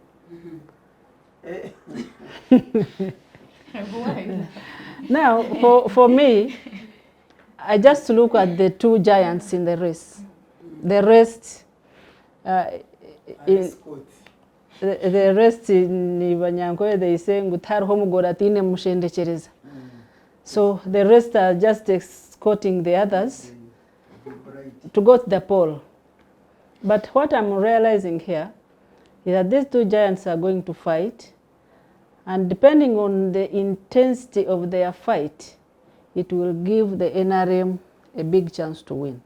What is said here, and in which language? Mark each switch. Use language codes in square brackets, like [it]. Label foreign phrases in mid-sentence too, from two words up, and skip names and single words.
[en] Now, for me, I just look at the two giants in the race. The rest, the rest in Ibanyankoe, they say, [nyn] "Ngutar homu goratine mushende chereza." [en] So the rest are just escorting the others to go to the poll. But what I'm realizing here is that these two giants are going to fight, and depending on the intensity of their fight, it will give the NRM a big chance to win.